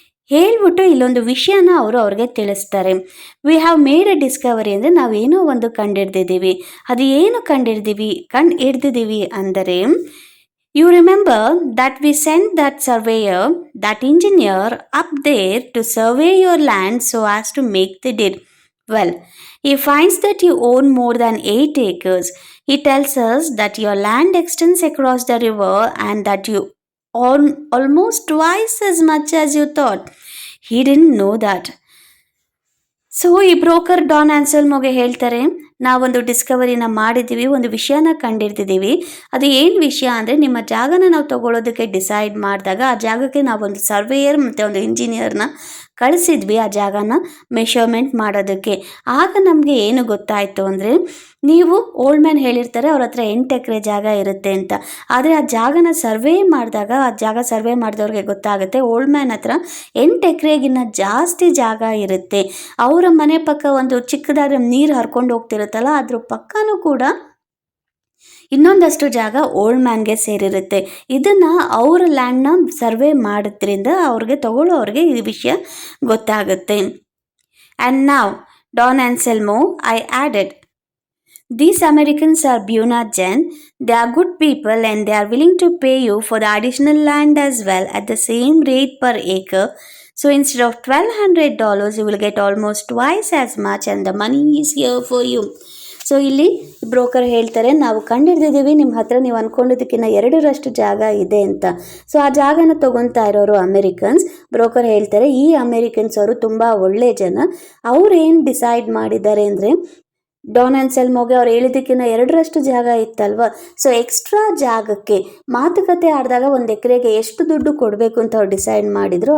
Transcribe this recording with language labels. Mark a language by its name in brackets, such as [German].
[Kannada] ಹೇಳ್ಬಿಟ್ಟು ಇಲ್ಲೊಂದು ವಿಷಯನ ಅವ್ರಿಗೆ ತಿಳಿಸ್ತಾರೆ. [English] we have made a discovery [Kannada] ಅಂದರೆ ನಾವೇನೋ ಒಂದು ಕಂಡಿಡ್ದಿದ್ದೀವಿ. ಅದು ಏನು ಹಿಡ್ದಿದ್ದೀವಿ ಅಂದರೆ, [English] You remember that we sent that surveyor, that engineer up there to survey your land so as to make the deed. Well, he finds that you own more than 8 acres. He tells us that your land extends across the river and that you own almost twice as much as you thought. He didn't know that. [Kannada] So ಈ broker Don ಆನ್ಸೆಲ್ಮೋಗೆ ಹೇಳ್ತಾರೆ, ನಾವೊಂದು ಡಿಸ್ಕವರಿನ ಮಾಡಿದ್ದೀವಿ, ಒಂದು ವಿಷಯನ ಕಂಡಿಡ್ತಿದ್ದೀವಿ. ಅದು ಏನು ವಿಷಯ ಅಂದರೆ, ನಿಮ್ಮ ಜಾಗನ ನಾವು ತಗೊಳ್ಳೋದಕ್ಕೆ ಡಿಸೈಡ್ ಮಾಡಿದಾಗ ಆ ಜಾಗಕ್ಕೆ ನಾವೊಂದು ಸರ್ವೇಯರ್ ಮತ್ತು ಒಂದು ಇಂಜಿನಿಯರ್ನ ಕಳಿಸಿದ್ವಿ ಆ ಜಾಗನ ಮೆಷರ್ಮೆಂಟ್ ಮಾಡೋದಕ್ಕೆ. ಆಗ ನಮಗೆ ಏನು ಗೊತ್ತಾಯಿತು ಅಂದರೆ, ನೀವು ಓಲ್ಡ್ ಮ್ಯಾನ್ ಹೇಳಿರ್ತಾರೆ ಅವ್ರ ಹತ್ರ 8 ಎಕರೆ ಜಾಗ ಇರುತ್ತೆ ಅಂತ. ಆದರೆ ಆ ಜಾಗನ ಸರ್ವೇ ಮಾಡಿದಾಗ ಆ ಜಾಗ ಸರ್ವೇ ಮಾಡಿದವ್ರಿಗೆ ಗೊತ್ತಾಗುತ್ತೆ ಓಲ್ಡ್ ಮ್ಯಾನ್ ಹತ್ರ 8 ಎಕರೆಗಿನ್ನ ಜಾಸ್ತಿ ಜಾಗ ಇರುತ್ತೆ. ಅವರ ಮನೆ ಪಕ್ಕ ಒಂದು ಚಿಕ್ಕದಾದ ನೀರು ಹರ್ಕೊಂಡು ಹೋಗ್ತಿರುತ್ತಲ್ಲ, ಅದ್ರ ಪಕ್ಕನೂ ಕೂಡ ಇನ್ನೊಂದಷ್ಟು ಜಾಗ ಓಲ್ಡ್ ಮ್ಯಾನ್ಗೆ ಸೇರಿರುತ್ತೆ. ಇದನ್ನು ಅವರ ಲ್ಯಾಂಡ್ನ ಸರ್ವೇ ಮಾಡೋದ್ರಿಂದ ತಗೊಳ್ಳೋರಿಗೆ ಈ ವಿಷಯ ಗೊತ್ತಾಗುತ್ತೆ. [English] And now Don Anselmo, I added, these Americans are Buna Gen. They are good people and they are willing to pay you for the additional land as well at the same rate per acre. So instead of $1,200, you will get almost twice as much and the money is here for you. [Kannada] So ಇಲ್ಲಿ broker ಹೇಳ್ತಾರೆ, ನಾವು ಕಂಡಿಡ್ದಿದ್ದೀವಿ ನಿಮ್ಮ ಹತ್ರ ನೀವು ಅಂದ್ಕೊಂಡಿದ್ದಕ್ಕಿಂತ 2ರಷ್ಟು ಜಾಗ ಇದೆ ಅಂತ. So ಆ ಜಾಗನ ತೊಗೊತಾ ಇರೋರು ಅಮೇರಿಕನ್ಸ್. ಬ್ರೋಕರ್ ಹೇಳ್ತಾರೆ, ಈ ಅಮೇರಿಕನ್ಸ್ ಅವರು ತುಂಬ ಒಳ್ಳೆ ಜನ. ಅವ್ರು ಏನು ಡಿಸೈಡ್ ಮಾಡಿದ್ದಾರೆ ಅಂದರೆ, ಡಾನ್ ಆನ್ಸೆಲ್ಮೋಗೆ ಅವ್ರು ಹೇಳಿದ್ದಕ್ಕಿಂತ 2ರಷ್ಟು ಜಾಗ ಇತ್ತಲ್ವ. ಸೊ ಎಕ್ಸ್ಟ್ರಾ ಜಾಗಕ್ಕೆ ಮಾತುಕತೆ ಆಡಿದಾಗ 1 ಎಕರೆಗೆ ಎಷ್ಟು ದುಡ್ಡು ಕೊಡಬೇಕು ಅಂತ ಅವ್ರು ಡಿಸೈಡ್ ಮಾಡಿದ್ರು.